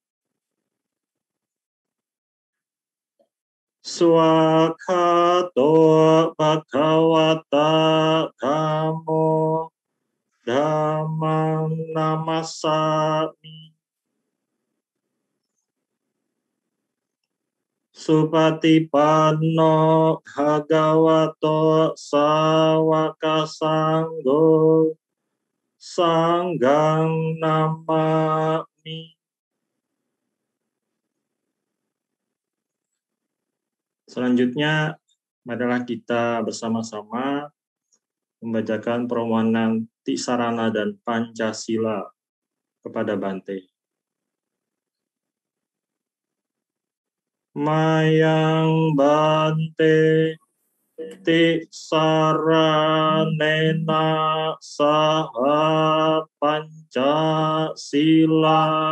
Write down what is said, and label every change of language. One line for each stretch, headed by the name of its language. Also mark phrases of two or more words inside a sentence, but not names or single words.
Pali: Swakato Bhagavata Dhammo Dhammang Namasami Supatipanno Bhagavato Sawaka Sanggo Sanggang Namami.
Indonesian: Selanjutnya marilah kita bersama-sama membacakan permohonan Tisarana dan Pancasila kepada Bante.
Pali: Mayang Bante Tisaranena Saha Pancasila